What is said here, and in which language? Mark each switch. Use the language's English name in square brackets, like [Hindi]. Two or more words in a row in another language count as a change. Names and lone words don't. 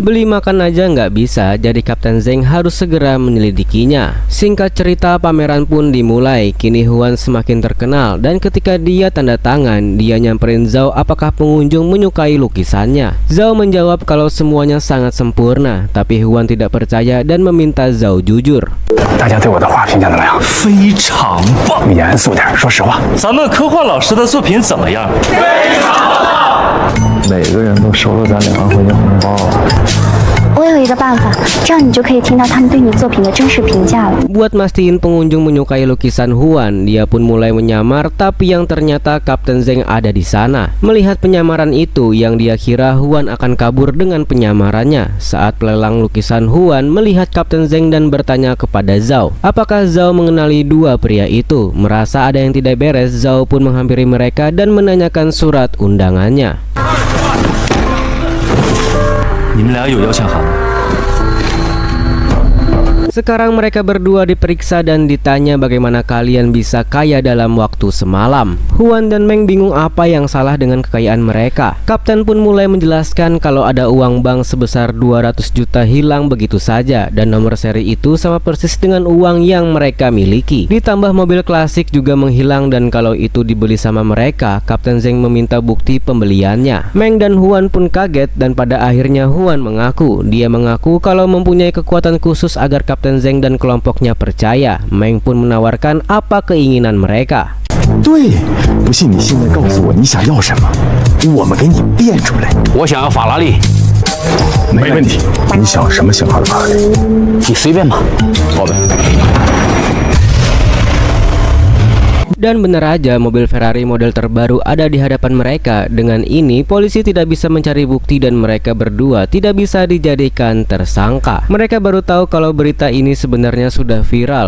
[Indonesian] Beli makan aja nggak bisa, jadi Kapten Zeng harus segera menyelidikinya. Singkat cerita, pameran pun dimulai. Kini Huan semakin terkenal dan ketika dia tanda tangan, dia nyamperin Zhao apakah pengunjung menyukai lukisannya. Zhao menjawab kalau semuanya sangat sempurna, tapi Huan tidak percaya dan meminta Zhao jujur. [Chinese] 大家对我的画评价怎么样？非常棒。严肃点，说实话。咱们科幻老师的作品怎么样？每个人都收了咱2万块钱红包啊！我有一个办法，这样你就可以听到他们对你作品的真实评价了。 [Indonesian] Buat mastiin pengunjung menyukai lukisan Huan, dia pun mulai menyamar, tapi yang ternyata Kapten Zeng ada di sana. Melihat penyamaran itu, yang dia kira Huan akan kabur dengan penyamarannya. Saat pelelang lukisan Huan melihat Kapten Zeng dan bertanya kepada Zhao, apakah Zhao mengenali dua pria itu. Merasa ada yang tidak beres, Zhao pun menghampiri mereka dan menanyakan surat undangannya. [Chinese] 你们俩有邀请函吗？ [Indonesian] Sekarang mereka berdua diperiksa dan ditanya bagaimana kalian bisa kaya dalam waktu semalam. Huan dan Meng bingung apa yang salah dengan kekayaan mereka. Kapten pun mulai menjelaskan kalau ada uang bank sebesar 200 juta hilang begitu saja, dan nomor seri itu sama persis dengan uang yang mereka miliki. Ditambah mobil klasik juga menghilang, dan kalau itu dibeli sama mereka, Kapten Zeng meminta bukti pembeliannya. Meng dan Huan pun kaget, dan pada akhirnya Huan mengaku. Dia mengaku kalau mempunyai kekuatan khusus agar Kapten Zeng dan kelompoknya percaya. Meng pun menawarkan apa keinginan mereka. [Chinese] 对，不信你现在告诉我你想要什么，我们给你变出来。我想要法拉利，没问题，你想什么型号的法拉利？你随便吧。好的。 [Indonesian] Dan benar aja, mobil Ferrari model terbaru ada di hadapan mereka. Dengan ini, polisi tidak bisa mencari bukti dan mereka berdua tidak bisa dijadikan tersangka. Mereka baru tahu kalau berita ini sebenarnya sudah viral.